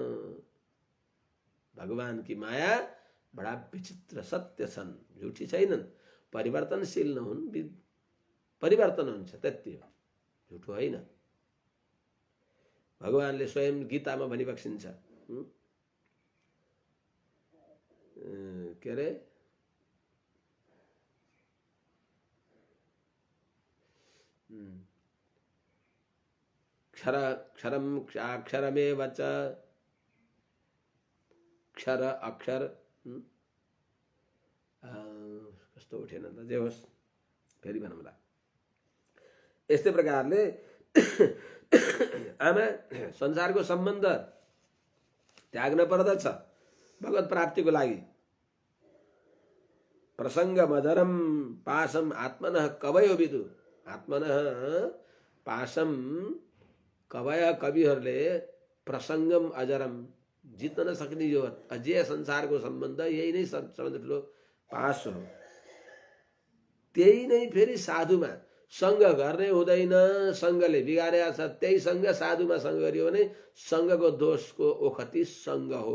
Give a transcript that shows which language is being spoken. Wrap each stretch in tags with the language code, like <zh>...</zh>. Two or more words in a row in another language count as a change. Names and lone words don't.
<hi>भगवान की माया बडा विचित्र</hi> <ne>सत्य छन्, झुठी छैनन्, परिवर्तनशील नहुन्, परिवर्तन हुन्छ, त्यति हो, झुटो होइन। भगवानले स्वयं गीतामा भनिबक्सिन्छ के अरे</ne> <sa>क्षरम अक्षरमेव च,</sa> <ne>क्षर अक्षर कस्तो उठेन त, जे होस् फेरि भनौँला। यस्तै प्रकारले आमा संसारको सम्बन्ध त्याग्न पर्दछ भगवत प्राप्तिको लागि।</ne> <sa>प्रसंग मधरम पाशम आत्मनः कवयो विदु। आत्मनः पाशम कवय कविहरूले प्रसंगम अजरम,</sa> <ne>जित्न नसक्ने यो अजेय संसारको सम्बन्ध यही नै सबभन्दा ठुलो पास हो। त्यही नै फेरि साधुमा सङ्ग गर्ने हुँदैन, सङ्गले बिगारेको छ। त्यही सङ्ग साधुमा सङ्ग गरियो भने सङ्गको दोषको ओखती सङ्ग हो।</ne>